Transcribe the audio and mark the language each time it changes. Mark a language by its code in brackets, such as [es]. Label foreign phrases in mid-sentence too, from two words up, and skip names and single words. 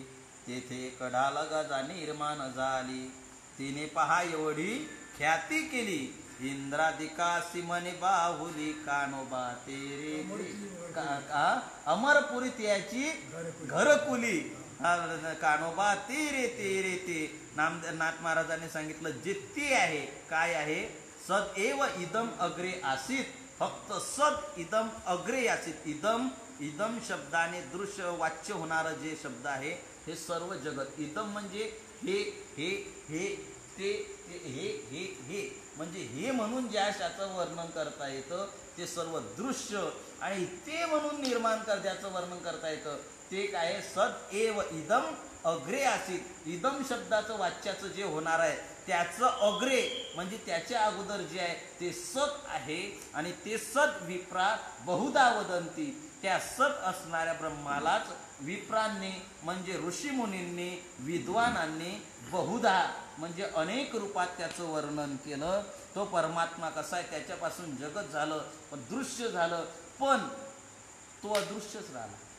[mr] तेथे कडाल गजा निर्माण झाली, तिने पहा एवढी ख्याती केली, इंद्रादिकासी मने बाहुली कानोबा तेरे अमरपुरी त्याची घरकुली, कानोबा तेरे तेरे ते. नाथ महाराजांनी सांगितलं जे ते आहे, काय आहे? [sa] सद एव इदम अग्रे आसीत, फक्त सद इदम अग्रे आसीत. [mr] इदम, इदम शब्दाने दृश्य वाच्य होणारं जे शब्द आहे हे सर्व जगत. इदम म्हणजे हे हे हे ते हे हे हे, म्हणजे हे म्हणून ज्या शाचं वर्णन करता येतं ते सर्व दृश्य, आणि ते म्हणून निर्माण ज्याचं वर्णन करता येतं ते काय? [sa] सद एव इदम अग्रे आसीत. [mr] इदम शब्दाचं वाच्याचं जे होणार आहे त्याचं अग्रे म्हणजे त्याच्या अगोदर जे आहे ते सत आहे, आणि ते [sa] सत विप्रा बहुधा वदंती. [mr] त्या सत असणाऱ्या ब्रह्मालाच विप्रांनी म्हणजे ऋषीमुनींनी, विद्वानांनी बहुधा म्हणजे अनेक रूपात त्याचं वर्णन केलं. तो परमात्मा कसा आहे? त्याच्यापासून जगत झालं, पण दृश्य झालं, पण तो अदृश्यच राहिला.